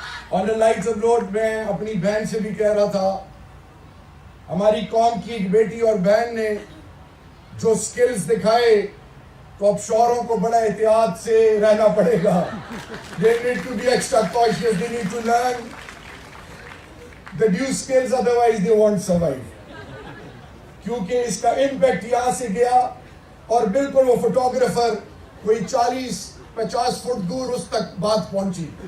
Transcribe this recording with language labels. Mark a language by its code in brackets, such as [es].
[en] On the lights of note, [ur] میں اپنی بہن سے بھی کہہ رہا تھا, ہماری قوم کی ایک بیٹی اور بہن نے جو سکلز دکھائے, تو اب شوہروں کو بڑا احتیاط سے رہنا پڑے گا. [en] They need to be extra cautious. They need to learn the due skills, otherwise they won't survive. [ur] کیونکہ اس کا امپیکٹ یہاں سے گیا اور بالکل وہ فوٹوگرافر کوئی 40-50 فٹ دور اس تک بات پہنچی.